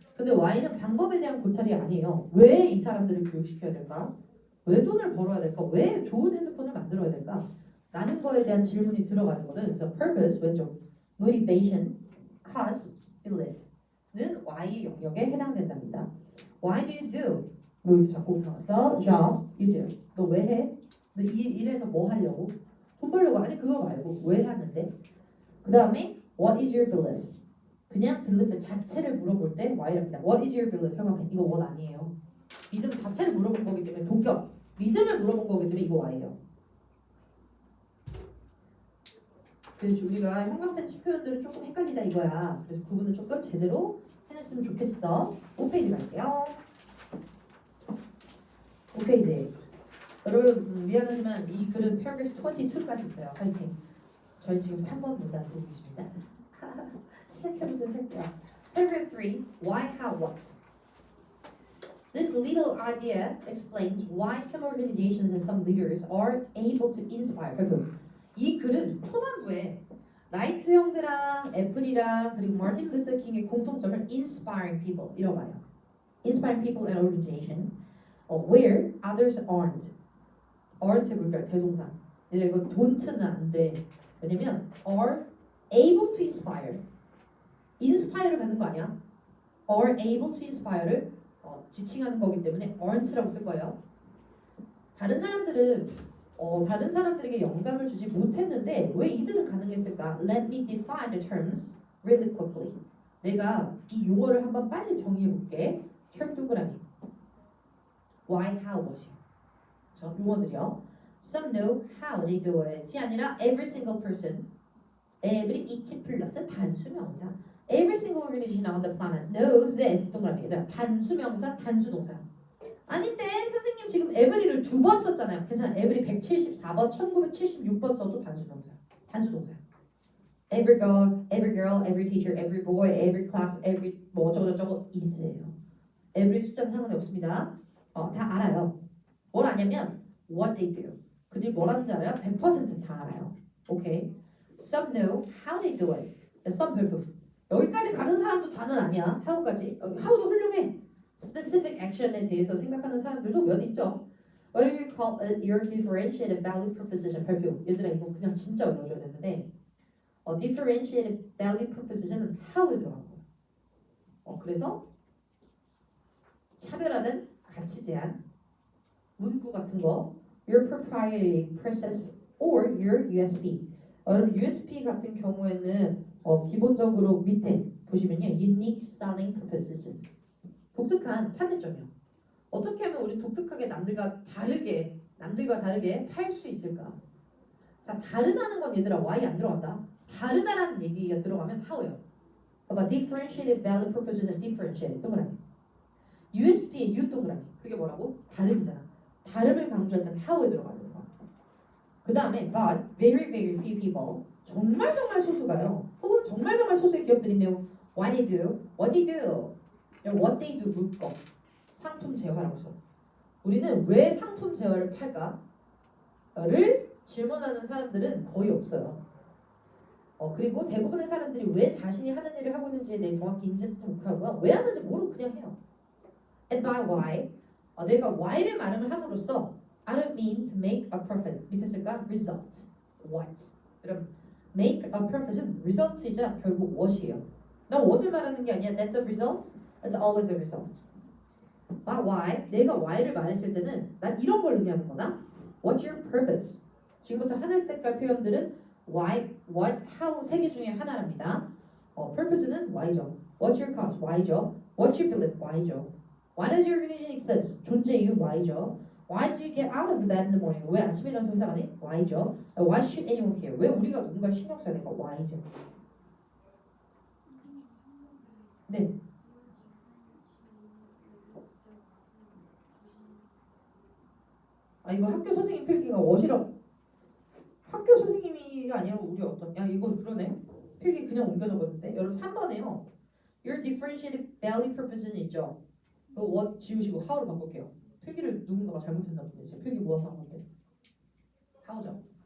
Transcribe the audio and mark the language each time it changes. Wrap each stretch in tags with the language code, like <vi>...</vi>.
<ko>근데 Y는 방법에 대한 고찰이 아니에요. 왜 이 사람들을 교육시켜야 될까? 왜 돈을 벌어야 될까? 왜 좋은 핸드폰을 만들어야 될까? 라는 거에 대한 질문이 들어가는 거는 그래서 purpose 왼쪽 motivation, cause, belief는 Y의 영역에 해당된답니다.</ko> <en>Why do you do?</en> <ko>여기 자꾸</ko> <en>the job you do.</en> <ko>너 왜 해? 너 이 일에서 뭐 하려고? 돈 벌려고? 아니 그거 말고 왜 하는데? 그 다음에</ko> <en>what is your belief?</en> <ko>그냥 belief 자체를 물어볼 때 Y랍니다.</ko> <en>What is your belief?</en> <ko>형광펜 이거 what 아니에요. 믿음 자체를 물어본 거기 때문에 동격. 믿음을 물어본 거기 때문에 이거 Y예요. 그래서 우리가 형광펜치 표현들을 조금 헷갈리다 이거야. 그래서 구분을 조금 제대로 해냈으면 좋겠어. 5페이지 갈게요. 5페이지. 여러분 미안하지만 이 글은 paragraph 22까지 있어요. 파이팅. 저희 지금 3번 문단 보고 있습니다. 시작해보도록 할게요.</ko> <en>Paragraph 3. Why, how, what? This little idea explains why some organizations and some leaders are able to inspire.</en> <ko>이 글은 초반부에 라이트 형제랑 애플이랑 그리고 마틴 루터 킹의 공통점을 inspiring people 이라고 봐요.</ko> <en>Inspiring people and organization where others aren't.</en> <ko>aren't 뭘까요? 대동사. 이거 don't는 안 돼.</ko> <en>왜냐면 are able to inspire.</en> <ko>inspire를 받는 거 아니야? are able to inspire를 지칭하는 거기 때문에 aren't라고 쓸 거예요. 다른 사람들에게 영감을 주지 못했는데 왜 이들은 가능했을까?</ko> <en>Let me define the terms really quickly.</en> <ko>내가 이 용어를 한번 빨리 정리해 볼게. term 동그라미.</ko> <en>Why, how, what이요.</en> <ko>저 용어들이요.</ko> <en>Some know how they do it이 아니라 every single person.</en> <ko>every each 플러스 단수명사.</ko> <en>Every single organization on the planet knows this.</en> <ko>동그라미. 얘들아 단수명사, 단수동사. 아닌데 선생님 지금 every를 2번 썼잖아요. 괜찮아. every 174번, 1976번 써도 단수명사. 단수동사.</ko> <en>Every girl, every teacher, every boy, every class, every 뭐 어쩌고저쩌고 is예요.</en> <ko>every 숫자는 상관이 없습니다. 다 알아요. 뭘 아냐면 what they do. 그들이 뭘 하는지 알아요? 100%다 알아요. 오케이.</ko> <en>Some know how they do it. some 별표.</en> <ko>여기까지 가는 사람도 다는 아니야. how까지. how도 훌륭해. specific action에 대해서 생각하는 사람들도 몇 있죠.</ko> <en>What do you call it your differentiated value proposition?</en> <ko>별표. 얘들아 이거 그냥 진짜 외워줘야 되는데 differentiated value proposition은 how에 들어간 거예요. 그래서 차별화된 가치 제한, 문구 같은 거,</ko> <en>your proprietary process or your USP.</en> <ko>여러분 USP 같은 경우에는 기본적으로 밑에 보시면요, unique selling proposition. 독특한 판매점이요. 어떻게 하면 우리 독특하게 남들과 다르게 팔 수 있을까? 자, 다르다는 건 얘들아 why 안 들어간다. 다르다라는 얘기가 들어가면 how예요. 봐봐, differentiated value proposition, differentiated 동그라미. USP의 U 동그라미. 그게 뭐라고? 다름이잖아. 다름을 강조하는 how에 들어가는 거. 그 다음에</ko> <en>but very very few people.</en> <ko>정말 소수가요. 혹은 정말 소수의 기업들인데요.</ko> <en>What they do, what they do. what they do 물거.</en> <ko>상품 재화라고 써. 우리는 왜 상품 재화를 팔까?를 질문하는 사람들은 거의 없어요. 그리고 대부분의 사람들이 왜 자신이 하는 일을 하고 있는지에 대해 정확히 인지하지도 못하고요. 왜 하는지 모르고 그냥 해요.</ko> <en>And by why,</en> <ko>내가 why를 말을 함으로써</ko> <en>I don't mean to make a profit.</en> <ko>밑에 쓸까?</ko> <en>result. What? 여러분,</en> <ko>make a purpose은 result이자 결국 what이에요. 나 what을 말하는 게 아니야.</ko> <en>That's a result. That's always a result. why?</en> <ko>내가 why를 말했을 때는 난 이런 걸 의미하는 거다.</ko> <en>What's your purpose?</en> <ko>지금부터 하늘 색깔 표현들은 why, what, how 세 개 중에 하나랍니다. purpose는 why죠.</ko> <en>What's your cause? why죠. What's your belief? why죠. Why does your religion exist?</en> <ko>존재 이유 why죠.</ko> <en>Why do you get out of the bed in the morning?</en> <ko>왜 아침에 일어나서 회사 가니?</ko> <en>why죠. Why should anyone care?</en> <ko>왜 우리가 누군가 신경 써야 될까? why죠. 네. 아 이거 학교 선생님 필기가 what이라고 학교 선생님이가 아니라 우리 어떤 야 이거 그러네 필기 그냥 옮겨 적었는데 여러분 3번에요 Your differentiated value proposition 있죠 그거 what 지우시고 how로 바꿀게요 필기를 누군가가 잘못했나 보네 제 필기 모아서 한 건데 how죠</ko>